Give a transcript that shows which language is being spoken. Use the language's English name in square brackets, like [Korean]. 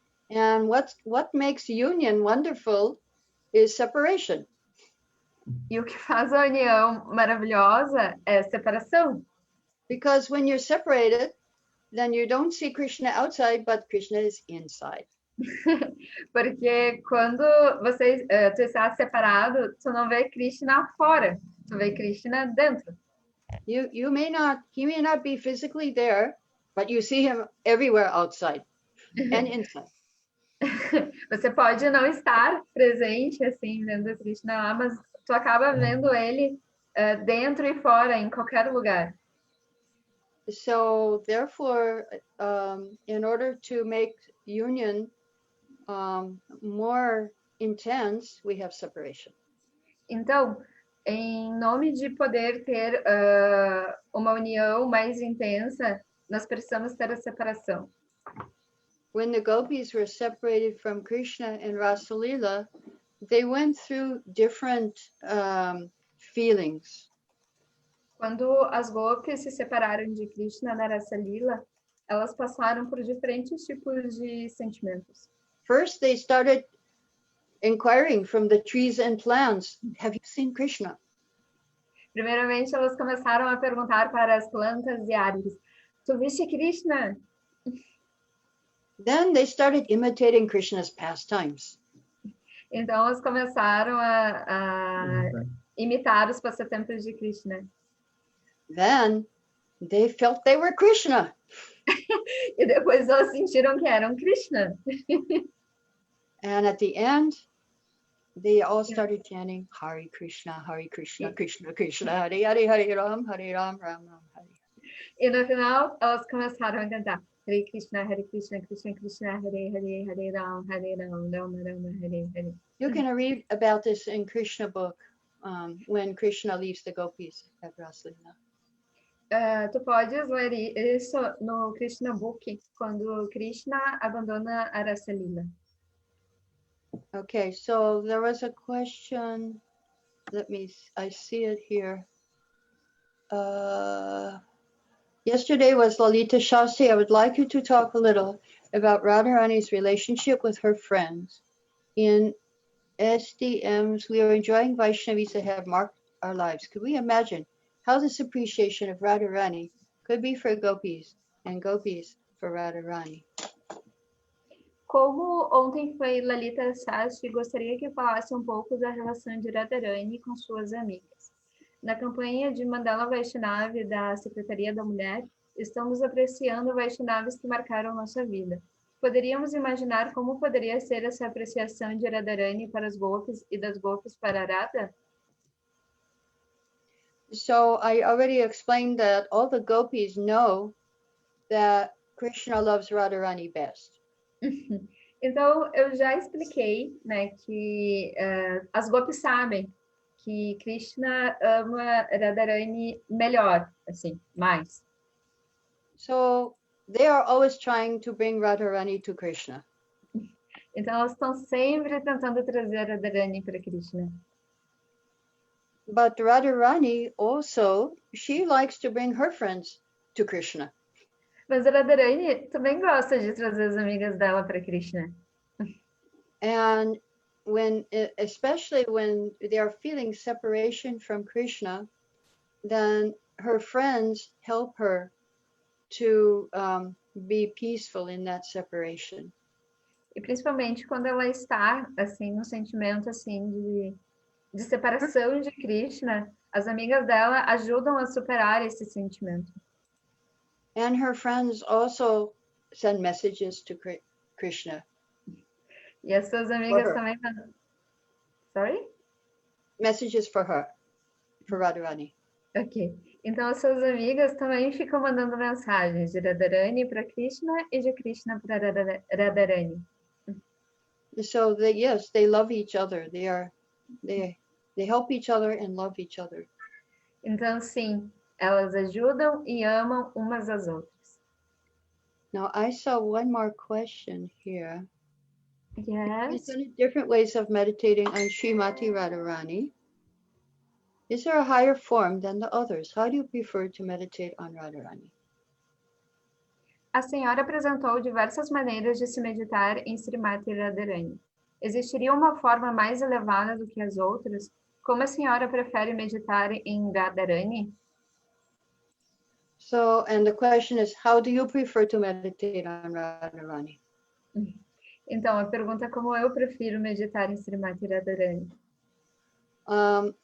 [English] And what makes union wonderful is separation. [Portuguese] E o que faz a união maravilhosa é separação. [English] Because when you're separated, then you don't see Krishna outside, but Krishna is inside. [Portuguese] Porque quando tu está separado, tu não vê Krishna fora, tu vê Krishna dentro. [English] He may not be physically there, but you see him everywhere outside and inside. [Portuguese] Você pode não estar presente, assim, vendo Krishna lá, mas tu acaba vendo ele dentro e fora, em qualquer lugar. [English] So therefore, in order to make union more intense, we have separation. [Portuguese] Então, em nome de poder ter uma união mais intensa, nós precisamos ter a separação. [English] When the gopis were separated from Krishna in Rasa Lila, they went through different feelings. [Portuguese] Quando as gopis se separaram de Krishna na Rasa Lila, elas passaram por diferentes tipos de sentimentos. [English] First, they started inquiring from the trees and plants, have you seen Krishna? [Portuguese] Primeiramente, elas começaram a perguntar para as plantas e árvores, tu viste Krishna? [English] Then they started imitating Krishna's pastimes. [Portuguese] Então, elas começaram a imitar os passatempos de Krishna. [English] Then they felt they were Krishna. [Portuguese] E depois elas sentiram que eram Krishna. [English] And at the end, they all started chanting Hare Krishna, Krishna Krishna, Hare Hare, Ram, Ram Ram, Hare. [Portuguese] E no final, elas começaram a cantar Hare Krishna, Krishna Krishna, Hare Hare, Hare Ram, Ram Ram, Hare Hare. [English] You can read about this in Krishna book when Krishna leaves the gopis at Rasa Lila. [Portuguese] Tu podes ler isso no Krishna Book, quando Krishna abandona a Rasa Lila. [English] Okay, so there was a question. I see it here. Yesterday was Lalita Shastri. I would like you to talk a little about Radharani's relationship with her friends. In SDMs, we are enjoying Vaishnavis that have marked our lives. Could we imagine how this appreciation of Radharani could be for gopis and gopis for Radharani? [Portuguese] Como ontem foi Lalita Shastri, gostaria que falasse um pouco da relação de Radharani com suas amigas. Na campanha de Mandala Vaishnavi da Secretaria da Mulher, estamos apreciando Vaishnavis que marcaram nossa vida. Poderíamos imaginar como poderia ser essa apreciação de Radharani para os gopis e das gopis para Radha? [English] So I already explained that all the gopis know that Krishna loves Radharani best. [Portuguese] Então, eu já expliquei, né, que as gopis sabem que Krishna ama Radharani melhor, assim, mais. [English] So they are always trying to bring Radharani to Krishna. [Portuguese] Então, elas estão sempre tentando trazer Radharani para Krishna. [English] But Radharani also, she likes to bring her friends to Krishna. [Portuguese] Mas a Radharani também gosta de trazer as amigas dela para Krishna. [English] And especially when they are feeling separation from Krishna, then her friends help her to be peaceful in that separation. [Portuguese] E principalmente quando ela está assim no sentimento assim de separação de Krishna, as amigas dela ajudam a superar esse sentimento. [English] And her friends also send messages to Krishna. [Portuguese] E as suas amigas também... [English] Sorry? Messages for her, for Radharani. Ok. [Portuguese] Então, as suas amigas também ficam mandando mensagens de Radharani para Krishna e de Krishna para Radharani. [English] So they love each other. They help each other and love each other. [Portuguese] Então, sim, elas ajudam e amam umas às outras. [English] Now, I saw one more question here. Yes. Different ways of meditating on Śrīmatī Rādhārāṇī. Is there a higher form than the others? How do you prefer to meditate on Radharani? [Portuguese] A senhora apresentou diversas maneiras de se meditar em Śrīmatī Rādhārāṇī. Existiria uma forma mais elevada do que as outras? Como a senhora prefere meditar em Radharani? [English] So, and the question is, how do you prefer to meditate on Radharani? [Portuguese] Então, a pergunta é como eu prefiro meditar em Śrīmatī Rādhārāṇī.